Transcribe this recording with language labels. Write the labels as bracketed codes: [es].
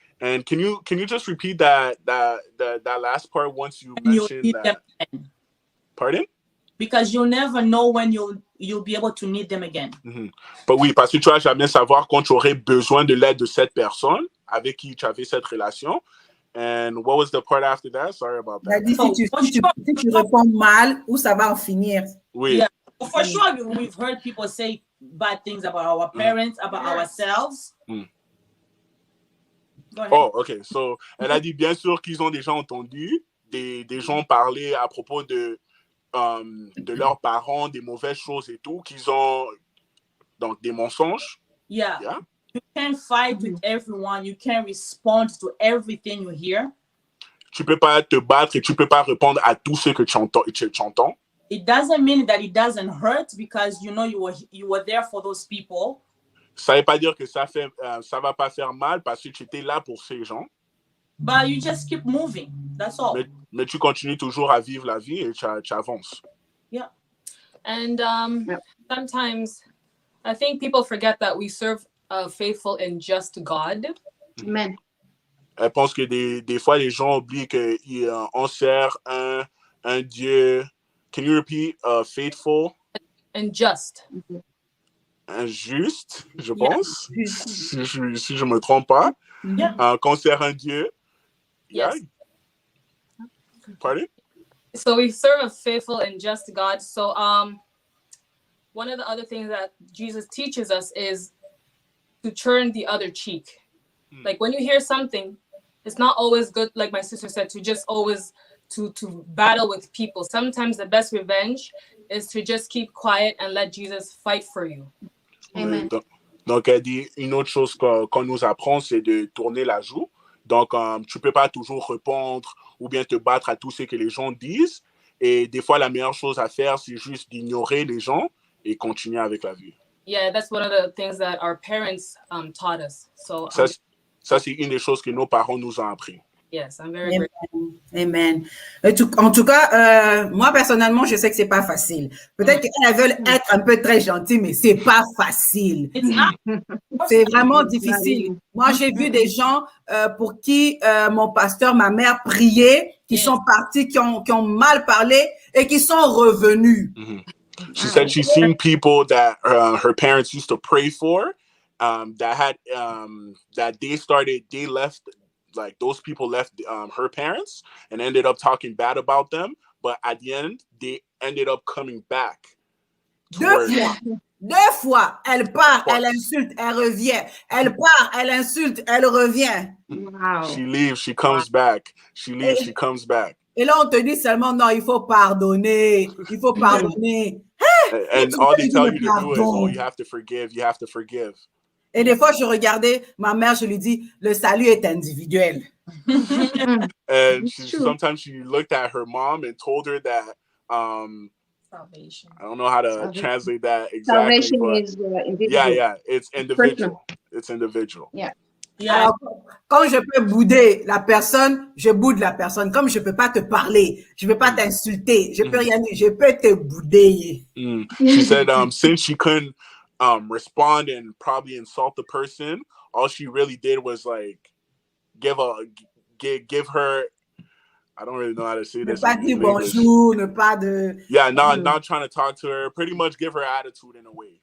[en] And can you just repeat that last part once you mentioned that? Pardon? Because you'll never know when you'll be able to need them again. Mm-hmm. [fr] Oui, parce que tu vas jamais savoir quand tu aurais besoin de l'aide de cette personne avec qui tu avais cette relation. [en] And what was the part after that? Sorry about that. [fr] Si tu réponds mal, où ça va en finir? Oui. [en] Yeah. For sure, we've heard people say bad things about our parents, about ourselves. Oh, OK. [fr] So, elle a dit bien sûr qu'ils ont déjà entendu des gens parler à propos de leurs parents, des mauvaises choses et tout, qu'ils ont donc des mensonges. [en] Yeah. You can't fight with everyone. You can't respond to everything you hear. [fr] Tu peux pas te battre et tu peux pas répondre à tout ce que tu entends. [en] It doesn't mean that it doesn't hurt because you know you were there for those people. [fr] Ça veut pas dire que ça va pas faire mal parce que tu étais là pour ces gens. [en] But you just keep moving. That's all. [fr] Mais tu continues toujours à vivre la vie et tu avances. [en] Yeah. And sometimes I think people forget that we serve a faithful and just God. Amen. [fr] Elle pense que des fois les gens oublient qu'on sert un Dieu. [en] Can you repeat faithful? And just. [fr] Injuste, je pense. Si je me trompe pas. Qu'on sert un Dieu. [en] Yes. Yeah. Pardon? So we serve a faithful and just God. So one of the other things that Jesus teaches us is to turn the other cheek. Like when you hear something, it's not always good, like my sister said, to just always to battle with people. Sometimes the best revenge is to just keep quiet and let Jesus fight for you. Amen. [fr] Donc elle dit une autre chose qu'on nous apprend, c'est de tourner la joue. Donc tu peux pas toujours répondre ou bien te battre à tout ce que les gens disent. Et des fois, la meilleure chose à faire, c'est juste d'ignorer les gens et continuer avec la vie. [en] Yeah, that's one of the things that our parents taught us. So [fr] ça, c'est une des choses que nos parents nous ont appris. [en] Yes, I'm very grateful. Amen. [fr] En tout cas, moi, personnellement, je sais que c'est pas facile. Peut-être qu'elles veulent être un peu très gentilles, mais c'est pas facile. C'est vraiment difficile. Moi, j'ai vu des gens pour qui mon pasteur, ma mère priait, qui sont partis, qui ont mal parlé et qui sont revenus. [en] She said she's seen people that her parents used to pray for, that they left. Like those people left her parents and ended up talking bad about them, but at the end they ended up coming back. [fr] Deux fois, elle part, elle insulte, elle revient. Elle part, elle insulte, elle revient. [en] Wow. She leaves, she comes back. She leaves, she comes back. [fr] Et là, on te dit seulement non, il faut pardonner, il faut pardonner. [en] And all they tell you to do is, oh, you have to forgive, you have to forgive. [fr] Et des fois, je regardais ma mère, je lui dis, le salut est individuel. [en] And sometimes she looked at her mom and told her that, Salvation. I don't know how to translate that exactly. Salvation but is individual. yeah, it's individual. It's individual. Yeah. [fr] Alors, quand je peux bouder la personne, je boude la personne. Comme je peux pas te parler, je peux pas t'insulter, je peux rien dire, je peux te bouder. [en] She said, since she couldn't respond and probably insult the person, all she really did was like give her. I don't really know how to say this. [fr] Ne pas dire bonjour, ne pas de. [en] Yeah, not trying to talk to her. Pretty much give her attitude in a way.